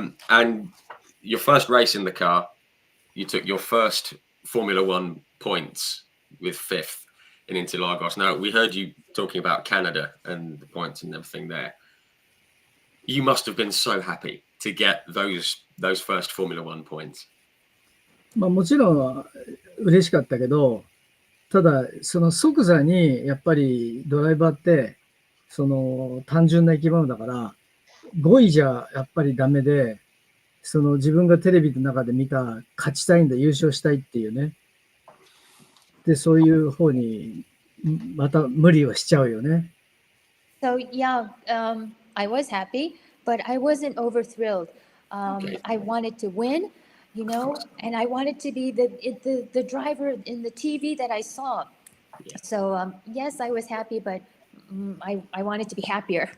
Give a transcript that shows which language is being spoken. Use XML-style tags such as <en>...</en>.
<en>And your first race in the car, you took your first Formula One points with 5th in Interlagos. Now, we heard you talking about Canada and the points and everything there. You must have been so happy to get those first Formula One points.</en> <ja>まあもちろん嬉しかったけど、ただその即座にやっぱりドライバーってその単純な生き物だから5位じゃやっぱりダメで、その自分がテレビの中で見た勝ちたいんだ、優勝したいっていうね。で、そういう方にまた無理はしちゃうよね。</ja> <en>So yeah, I was happy, but I wasn't over thrilled. Okay. I wanted to win, and I wanted to be the driver in the TV that I saw. Yeah. So yes, I was happy, but I wanted to be happier.</en>